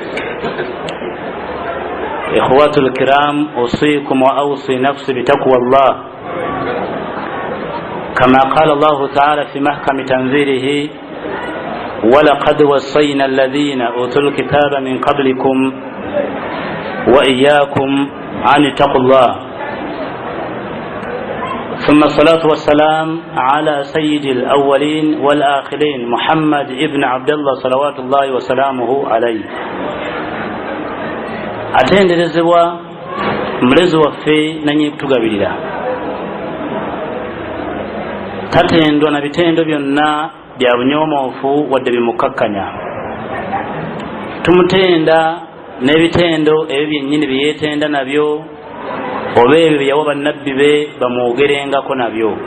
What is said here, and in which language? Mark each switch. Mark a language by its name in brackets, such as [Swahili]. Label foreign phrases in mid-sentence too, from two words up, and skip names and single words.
[Arabic] إخوة الكرام، أوصيكم وأوصي نفسي بتقوى الله كما قال الله تعالى في محكم تنزيله: ولقد وصينا الذين أوتوا الكتاب من قبلكم وإياكم أن اتقوا الله. ثم الصلاة والسلام على سيد الأولين والآخرين محمد ابن عبد الله صلوات الله وسلامه عليه. [Ganda] atenderezebwa mulezi waffe nanyekutugabirira, tatendwa na bitendo byonna bya bunyomoofu wadde bimukakkanya. Tumutenda n'ebitendo ebyo byennyini byeyetenda nabyo oba ebyo byeyawa bannabbi be bamwogerengako nabyo.